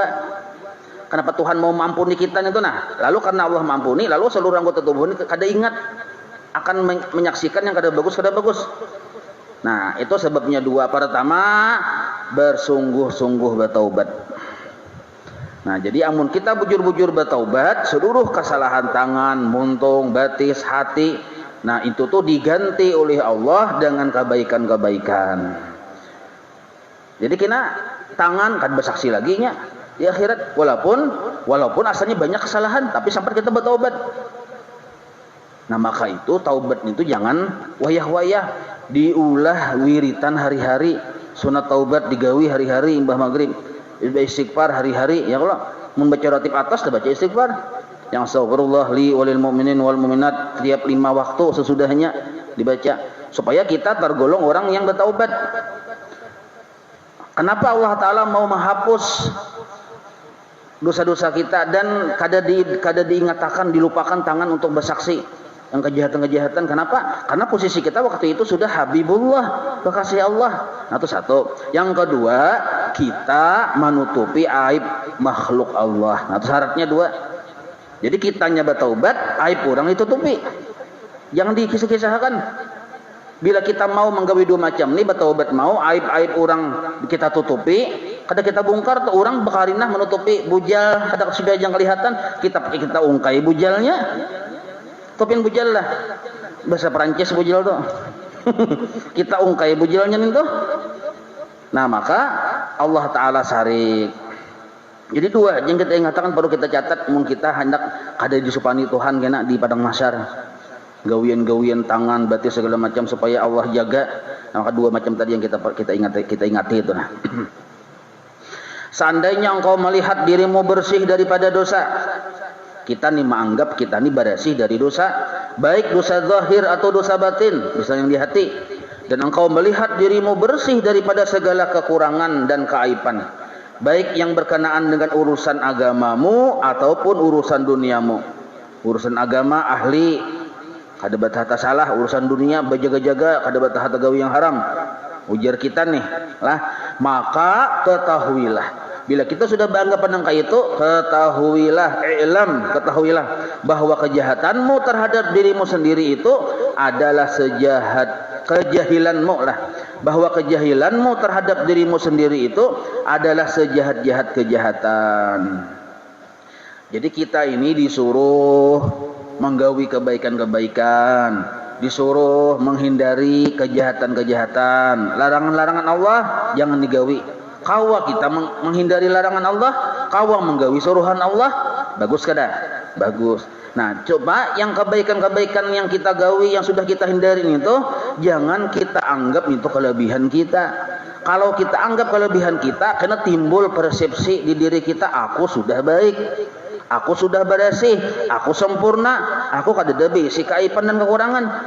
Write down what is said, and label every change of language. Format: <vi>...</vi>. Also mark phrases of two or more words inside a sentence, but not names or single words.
<id>Kenapa Tuhan mau mengampuni kita itu? Nah, lalu karena Allah mengampuni, lalu seluruh anggota tubuh ini kada ingat akan menyaksikan yang kada bagus. Nah, itu sebabnya dua. Pertama, bersungguh-sungguh bertaubat.</id> <bjn>Nah, jadi amun kita bujur-bujur bertaubat, seluruh kesalahan tangan, muntung, batis, hati, nah itu tuh diganti oleh Allah dengan kebaikan-kebaikan. Jadi kena tangan kan bersaksi lagi nya di akhirat, walaupun asalnya banyak kesalahan, tapi sampai kita bertaubat. Nah, maka itu taubat itu jangan wayah-wayah, diulah wiritan hari-hari. Sunat taubat digawi hari-hari imbah maghrib, istighfar hari-hari.</bjn> <id>Ya kalau membaca ratib atas dah baca istighfar. Yang</id> <ar>astagfirullah li walil mu'minin wal mu'minat</ar> <id>tiap 5 waktu sesudahnya dibaca supaya kita tergolong orang yang bertaubat. Kenapa Allah Ta'ala mau menghapus dosa-dosa kita dan kada diingatakan, dilupakan tangan untuk bersaksi yang kejahatan-kejahatan? Kenapa? Karena posisi kita waktu itu sudah Habibullah, kekasih Allah. Nah, itu satu. Yang kedua, kita menutupi aib makhluk Allah. Nah, itu syaratnya dua. Jadi kitanya bertaubat, aib orang ditutupi.</id> <bjn>Jangan dikisah-kisahkan. Bila kita mau menggawi dua macam ini, bertaubat mau, aib-aib orang kita tutupi, kada kita bongkar tuh orang bekarinah menutupi bujal, kada sudah yang kelihatan, kita ungkai bujalnya. Topin bujal lah. Bahasa Perancis bujal tuh. Kita ungkai bujalnya nih tuh. Nah, maka Allah Ta'ala sarik. Jadi dua yang kita ingatkan perlu kita catat, mun kita hendak kada disupani Tuhan kena di padang mahsyar. Gawian-gawian tangan, batis segala macam supaya Allah jaga. Nah, maka dua macam tadi yang kita ingati itu. Nah.</bjn> <id>Seandainya engkau melihat dirimu bersih daripada dosa, kita nih menganggap kita nih bersih dari dosa, baik dosa zahir atau dosa batin, misalnya yang di hati. Dan engkau melihat dirimu bersih daripada segala kekurangan dan keaiban, baik yang berkenaan dengan urusan agamamu ataupun urusan duniamu.</id> <bjn>Urusan agama ahli, kada batahata salah. Urusan dunia berjaga-jaga, kada batahata gawi yang haram. Ujar kita nih lah,</bjn> <id>maka ketahuilah, bila kita sudah beranggapan angka itu, ketahuilah bahwa kejahatanmu terhadap dirimu sendiri itu adalah sejahat kejahilanmu lah. Bahwa kejahilanmu terhadap dirimu sendiri itu adalah sejahat-jahat kejahatan. Jadi kita ini disuruh menggawi kebaikan-kebaikan, disuruh menghindari kejahatan-kejahatan. Larangan-larangan Allah jangan digawi.</id> <bjn>Kawa kita menghindari larangan Allah, kawa menggawi suruhan Allah, bagus kada? Bagus.</bjn> <id>Nah, coba yang kebaikan-kebaikan yang kita gawi, yang sudah kita hindari itu, jangan kita anggap itu kelebihan kita. Kalau kita anggap kelebihan kita, karena timbul persepsi di diri kita, aku sudah baik, aku sudah bersih, aku sempurna, aku kada ada bisi keaiban dan kekurangan.</id>